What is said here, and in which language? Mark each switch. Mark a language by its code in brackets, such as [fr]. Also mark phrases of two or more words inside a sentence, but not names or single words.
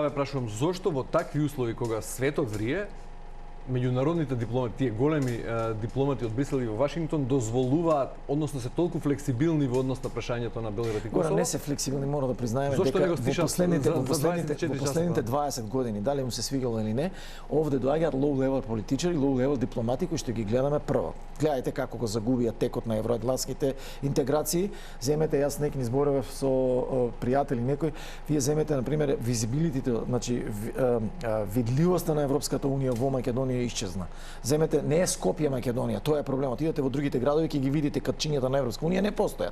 [mk] Тоа ве прашувам, зошто во такви услови кога светот врие, меѓународните дипломати, тие големи дипломати од Брисел и во Вашингтон дозволуваат, односно се толку флексибилни во однос на прашањето на Белград и Косово? Не се флексибилни, мора да признаеме дека во последните 20 години, дали му се свигало или не, овде доаѓаат low-level политичари, low-level дипломати кои што ги гледаме прво. Гледајте како го загубија текот на евроатлантските интеграции. Земете, јас некни зборував со пријатели некој, вие земете на пример визибилитите, значи видливоста на Европската унија во Македонија Македонија исчезна. Земете, не е Скопје Македонија, тоа е проблемот. Идете во другите градови ќе ги видите катчињата на Европска унија не постојат.